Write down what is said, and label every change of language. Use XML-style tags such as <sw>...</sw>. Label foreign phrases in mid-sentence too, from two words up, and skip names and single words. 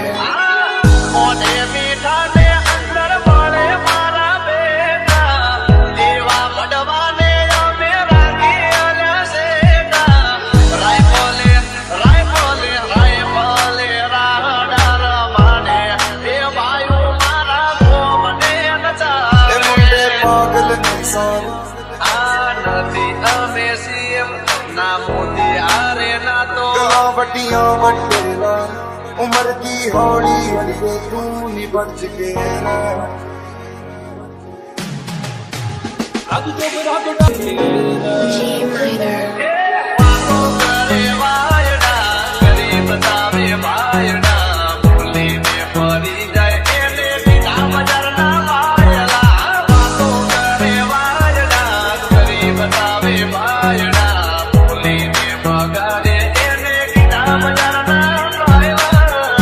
<gu>મોઢે મીઠા ને અંદર મળે મારા બેટા દેવા મડવાને અમે રાખી આલ્યા શેટા રાયફલે રાહડા રમાડે એ ભાઈઓ મારા ગોમને</gu> <pa>ਇਹ</pa> <gu>નચાવે</gu> <pa>ਮੁੰਡੇ ਪਾਗਲ ਨੇ ਸਾਰੇ</pa> <gu>આ નથી અમે સીએમ ના મોદી હારે ના તો</gu> <pa>ਗੱਲਾਂ ਵੱਡੀਆਂ ਵੱਡੇਲਾ ਉਮਰ ਦੀ ਹੌਲੀ ਹੌਲੀ ਤੂੰ ਨਹੀਂ ਬਚ ਕੇ ਰਹਿ</pa> <en>G minor.</en> <gu>વાતો કરે વાયડા કરી બતાવે ભાયડા બોલીને ફરી જાય એને બીના બજારના વાયડા વાતો કરે વાયડા કરી બતાવે ભાયડા બોલીને મગાડે એને બીના બજારના વાયડા</gu>